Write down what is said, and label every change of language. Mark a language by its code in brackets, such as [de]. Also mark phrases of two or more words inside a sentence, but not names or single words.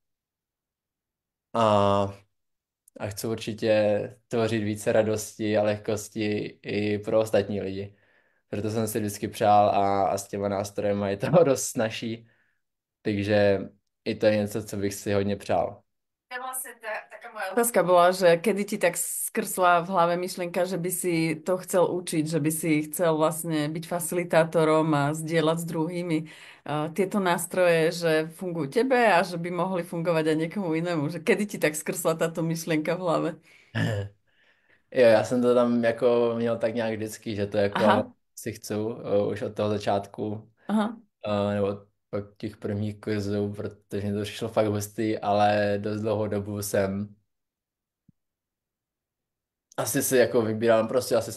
[cs] A, a chci určitě tvořit více radosti a lehkosti i pro ostatní lidi. Proto jsem si vždycky přál a s těma nástrojema je to dost snažší. Takže i to je něco, co bych si hodně přál. [sk] Ja vlastne taká moja otázka bola, že kedy ti tak skrsla v hlave myšlienka, že by si to chcel učiť, že by si chcel vlastne byť facilitátorom a zdieľať s druhými tieto nástroje, že fungujú tebe a že by mohli fungovať aj niekomu inému. Že kedy ti tak skrsla táto myšlienka v hlave? [cs] Jo, já jsem to tam jako měl tak nějak vždycky, že to jako Aha, si chci už od toho začátku. aha. Nebo pak těch prvních kurzů, protože mi to přišlo fakt hustý, ale dost dlouhou dobu jsem asi si jako vybíral, prostě asi jsem